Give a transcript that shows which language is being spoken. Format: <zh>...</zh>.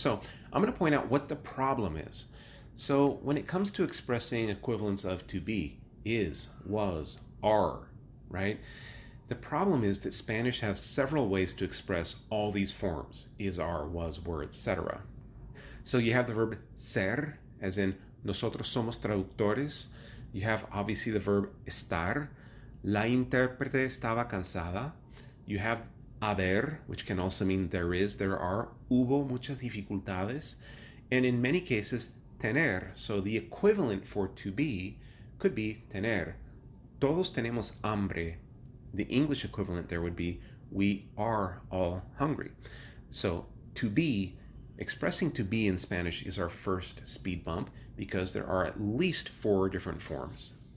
<en>So I'm going to point out what the problem is. So when it comes to expressing equivalence of to be, is, was, are, right? The problem is that Spanish has several ways to express all these forms, is, are, was, were, etc. So you have the verb ser, as in</en> <es>nosotros somos traductores.</es> <en>You have obviously the verb estar.</en> <es>La intérprete estaba cansada.</es> <en>You have haber, which can also mean there is, there are.</en> <es>Hubo muchas dificultades.</es> <en>And in many cases, tener. So the equivalent for to be could be tener.</en> <es>Todos tenemos hambre.</es> <en>The English equivalent there would be we are all hungry. So to be, expressing to be in Spanish is our first speed bump because there are at least 4 different forms.</en>